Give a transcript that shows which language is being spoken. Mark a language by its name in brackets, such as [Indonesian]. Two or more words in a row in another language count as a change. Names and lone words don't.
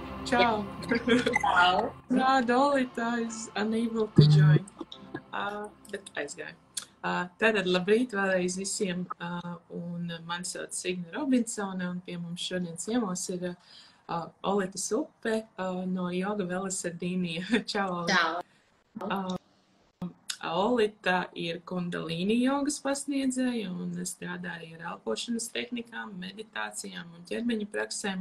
[Latvian] Ciao. Ciao. [English] No, Dolita is unable to join. [Latvian] Bet aizgāja. Tātad labrīt vēlreiz visiem. Un mani sauc Signe Robinsone, un pie mums šodien ciemos ir Olita Supe no Yoga Velosardīnija. Čau, Olita. Ciao. Olita ir kundalīni jogas pasniedzēja un strādāja ar elpošanas tehnikām, meditācijām un ķermeņa praksēm.